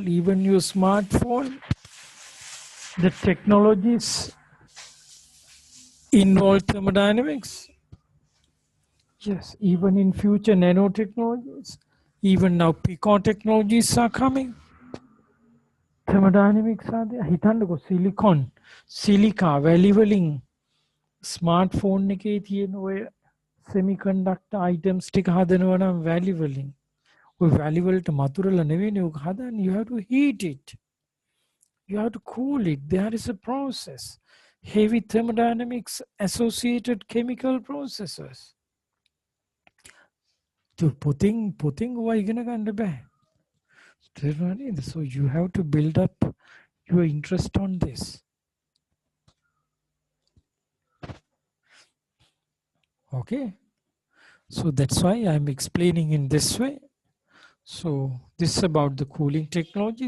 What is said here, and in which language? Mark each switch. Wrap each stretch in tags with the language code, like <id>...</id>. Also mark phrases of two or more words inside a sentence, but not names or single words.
<en>Even your smartphone, the technologies involve thermodynamics. Yes, even in future nanotechnologies, even now pico technologies are coming. Thermodynamics are there.</en> <si>හිතන්නකෝ</si> <en>silicon, silica, valuing, smartphone</en> <si>එකේ තියෙන ඔය</si> <en>semiconductor items</en> <si>ටික හදනවා නම් valuing. ඔය value වලට මතුරලා නෙවෙයිනේ ඔක හදන්නේ.</si> <en>You have to heat it. You have to cool it. There is a process. Heavy thermodynamics associated chemical processes.</en> <si>Putting ඉගෙන ගන්න බෑ.</si> <en>So you have to build up your interest on this. Okay? So that's why I'm explaining in this way. So this is about the cooling technology.</en>